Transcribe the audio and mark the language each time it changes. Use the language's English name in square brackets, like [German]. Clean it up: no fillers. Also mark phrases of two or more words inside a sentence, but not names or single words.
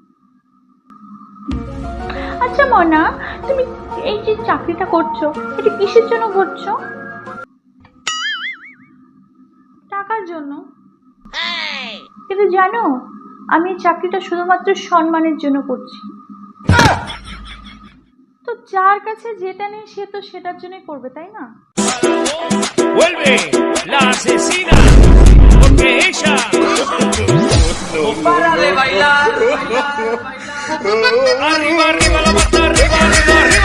[Bangla] আচ্ছা মনা, তুমি এই যে চাকরিটা করছো, এটা কিসের জন্য করছো? টাকার জন্য? কিন্তু জানো, আমি এই চাকরিটা শুধুমাত্র সম্মানের জন্য করছি। তো যার কাছে যেটা নেই সে তো সেটার জন্যই করবে, তাই না? [Spanish] Vuelve la asesina, porque ella No para de bailar. arriba, arriba la mata, arriba, arriba,